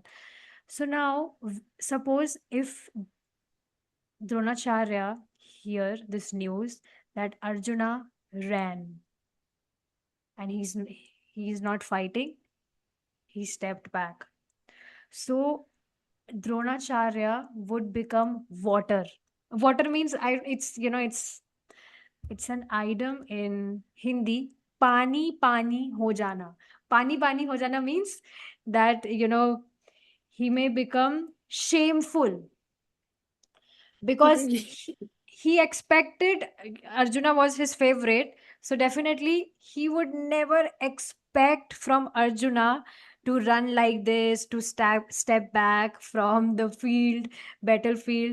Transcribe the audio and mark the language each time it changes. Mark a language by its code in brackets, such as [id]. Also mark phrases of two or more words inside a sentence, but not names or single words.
[en] So now suppose if Dronacharya hear this news that Arjuna ran and he's not fighting, he stepped back. So Dronacharya would become water. Water means it's an idiom in Hindi. [hi] पानी पानी हो जाना. पानी पानी हो जाना [en] means that he may become shameful because Really? he expected Arjuna was his favorite. So definitely he would never expect from Arjuna to run like this, to step back from the battlefield.